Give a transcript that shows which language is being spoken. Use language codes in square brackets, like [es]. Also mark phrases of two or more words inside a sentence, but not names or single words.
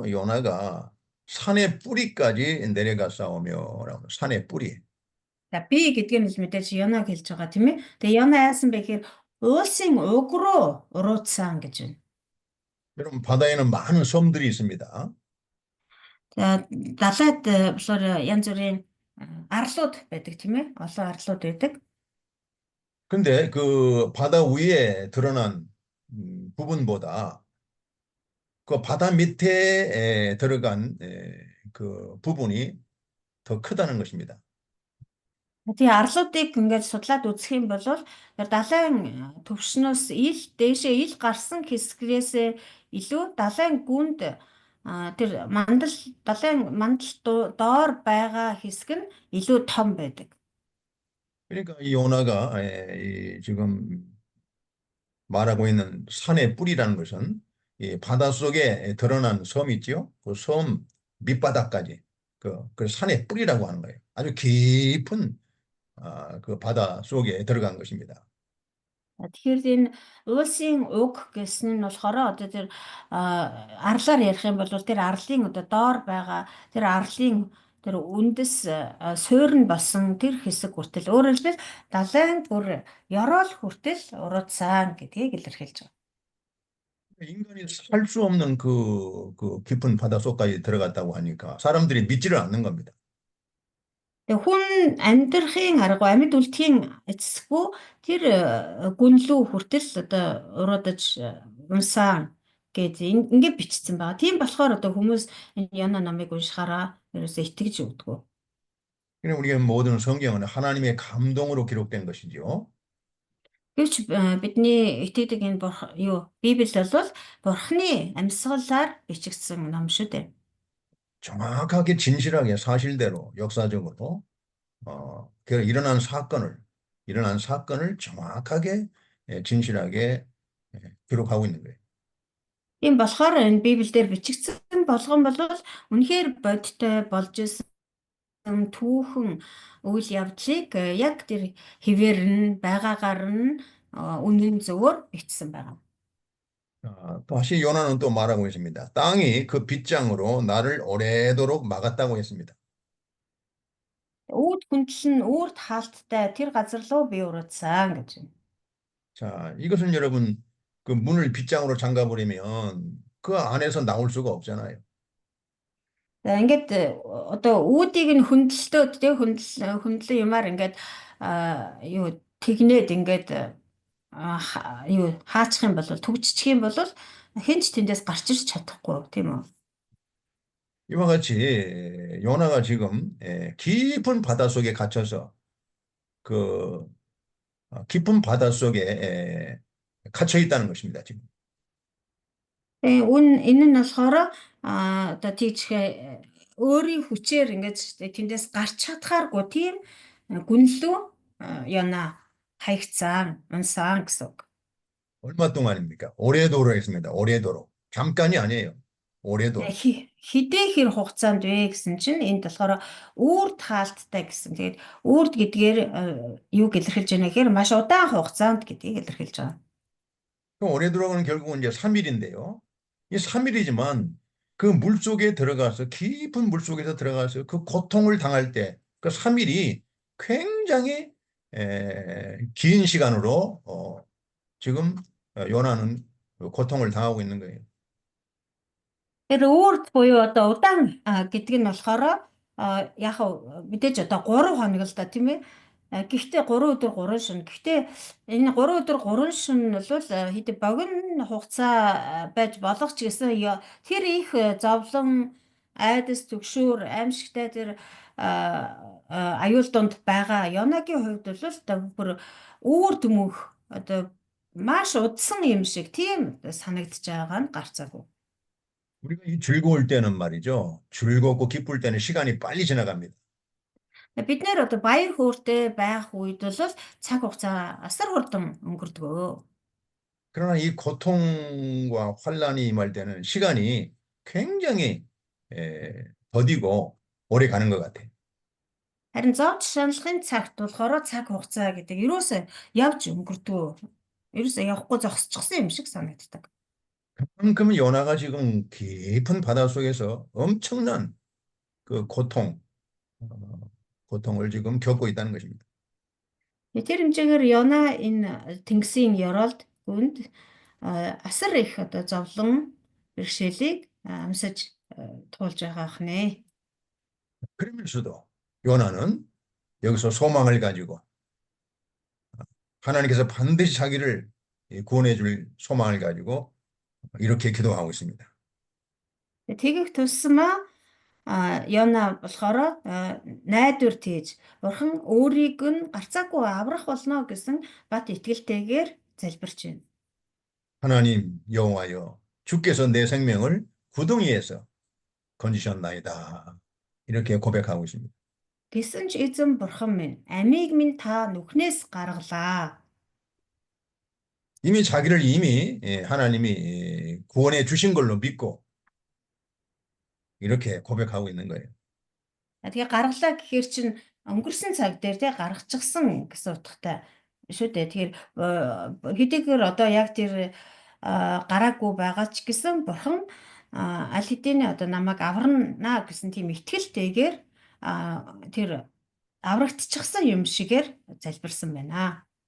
[ko] 요나가 산의 뿌리까지 내려가 싸우며라고. 산의 뿌리. [mn] За би гэдгийг нь л мэдээж Йонаг хэлж байгаа тийм ээ. Тэгээ Йона яасан бэ гэхээр уулсын уг руу уруудсан гэж байна. [ko] 여러분 바다에는 많은 섬들이 있습니다. [mn] За далайд болохоор янз бүрийн арлууд байдаг тийм ээ. Олон арлууд байдаг. [ko] 근데 그 바다 위에 드러난 부분보다 그 바다 밑에 들어간 그 부분이 더 크다는 것입니다. [mn] Тэгээ арлуудыг ингээд судлаад үзэх юм бол тэр далайн төвшнөөс дээшээ ил гарсан хэсгээс илүү далайн гүнд тэр далайн мандал доор байгаа хэсэг нь илүү том байдаг. [ko] 그러니까 이 요나가 지금 말하고 있는 산의 뿌리라는 것은 이 바닷속에 드러난 섬이 있지요. 그 섬 밑바닥까지 그 산의 뿌리라고 하는 거예요. 아주 깊은 그 바다 속에 들어간 것입니다. [mn] Тэгэхээр энэ уулсын уг гэсэн нь болохоор одоо тэр арлаар ярих юм бол тэр арлын одоо доор байгаа тэр арлын тэр үндэс суурь нь болсон тэр хэсэг хүртэл өөрөөр хэлбэл далайн бүр ёроол хүртэл уруудсан гэдгийг илэрхийлж байгаа. [ko] 인간이 살 수 없는 그 깊은 바다 속까지 들어갔다고 하니까 사람들이 믿지를 않는 겁니다. [mn] Тэгээ хүн амьдрахын арга амьд үлдэхийн эцэсгүй тэр гүнлүү хүртэл одоо уруудаж унсаа гэж ингээд бичсэн байгаа. Тийм болохоор одоо хүмүүс энэ Яна намыг уншихаараа ерөөсөө итгэж өгдөг. [ko] 그냥 우리의 모든 성경은 하나님의 감동으로 기록된 것이죠. [mn] Гэвч бидний итгэдэг энэ Библи бол Бурхны амьсгалаар бичигдсэн ном шүү дээ. [ko] 정확하게 진실하게 사실대로 역사적으로 일어난 사건을 정확하게 진실하게 기록하고 있는 거예요. [mn] Тийм болохоор энэ Библиэлд бичигдсэн болгон бол үнэхээр бодиттой болж исэн түүхэн үйл явдлыг яг тэр хэвээр нь байгаагаар нь үнэн зөвөр бичсэн байгаа. [ko] 다시 요나는 또 말하고 있습니다. 땅이 그 빗장으로 나를 오래도록 막았다고 했습니다. [mn] Үүд хүндэл нь үүрт хаалттай тэр газар руу би уруудсан гэж байна. [ko] 자, 이것은 여러분 그 문을 빗장으로 잠가버리면 그 안에서 나올 수가 없잖아요. [mn] За ингээд одоо үүдийг нь хөндлөлтөө тэг хөндлөн юмар ингээд тэгнээд ингээд хаачих юм бол төгжчих юм бол хэн ч тэндээс гарч ирж чадахгүй тийм үү? [ko] 이와 같이 요나가 지금 깊은 바다 속에 갇혀서 그 깊은 바다 속에 갇혀 있다는 것입니다, 지금. [mn] Тэгээ энэ нь болохоор одоо тийч өөрийн хүчээр ингээд тэндээс гарч чадхааргүй тийм гүнлүү Яна хаягцсан, унсан гэсэн үг. [ko] 얼마 동안입니까? 오래도록 했습니다. 오래도록. 잠깐이 아니에요. 오래도록. [mn] Хэдэн хэр хугацаанд вэ гэсэн чинь энд болохоор үүрт хаалттай гэсэн. Тэгээд үүрт гэдгээр юуг илэрхийлж байна гэхээр маш удаан хугацаанд гэдгийг илэрхийлж байгаа. [ko] 그 오래도록은 결국은 이제 3일인데요. 이 3일이지만 그 물속에 들어가서 깊은 물속에서 들어가서 그 고통을 당할 때 그 3일이 굉장히 긴 시간으로 지금 요나는 고통을 당하고 있는 거예요. [mn] Тэр үүрт буюу одоо удаан гэдэг нь болохоор яг мэдээж одоо 3 хоног л да тийм ээ. Гэхдээ 3 өдөр 3 шөнө. Гэхдээ энэ 3 өдөр 3 шөнө бол хэд богино хугацаа байж болох ч гэсэн тэр их зовлон, айдас, түгшүүр, аимшигтай тэр аюул донд байгаа Янагийн хувьд бол бүр үүр дүмөх одоо маш удсан юм шиг тийм санагдаж байгаа нь гарцаагүй. [ko] 우리가 이 즐거울 때는 말이죠. 즐겁고 기쁠 때는 시간이 빨리 지나갑니다. [mn] Бид нэр одоо баяр хөөртэй байх үед бол цаг хугацаа асар хурдан өнгөрдөг. [ko] 그러나 이 고통과 환란이 임할 때는 시간이 굉장히 더디고 오래 가는 것 같아요. [mn] Харин зовж шаналхын цагт болохоор цаг хугацаа гэдэг ерөөсөө явж өнгөрдөг. Ерөөсөө явахгүй зогсчихсан юм шиг санагддаг. [ko] 그만큼 요나가 지금 깊은 바닷속에서 엄청난 그 고통을 지금 겪고 있다는 것입니다. [mn] Тэр хэмжээгээр Яна энэ тэнгисийн ёроолд гүнд асар их одоо зовлон бэрхшээлийг амсаж туулж байгаа хнэ. [ko] 그러면서도 요나는 여기서 소망을 가지고 하나님께서 반드시 자기를 구원해 줄 소망을 가지고 이렇게 기도하고 있습니다. [mn] Тэгэх тусмаа Йона болохоор найдвар тээж бурхан өөрийг нь гарцаагүй аврах болно гэсэн бат итгэлтэйгээр залбирч байна. [ko] 하나님 여호와여, 주께서 내 생명을 구덩이에서 건지셨나이다. 이렇게 고백하고 있습니다. [mn] Гэсэн ч эзэн бурхан минь, амийг минь та нүхнээс гаргалаа. [ko] 이미 자기를 하나님이 구원해 주신 걸로 믿고 이렇게 고백하고 있는 거예요. [mn] Тэгээ гаргалаа гэхээр чинь өнгөрсөн цаг дээр те гаргачихсан гэсэн утгатай шүү дээ. Тэгэхээр хэдийгээр одоо яг тэр гараагүй байгаа ч гэсэн бурхан аль хэдийн одоо намайг аварна гэсэн тийм итгэлтэйгээр тэр аврагдчихсан юм шигээр залбирсан байна.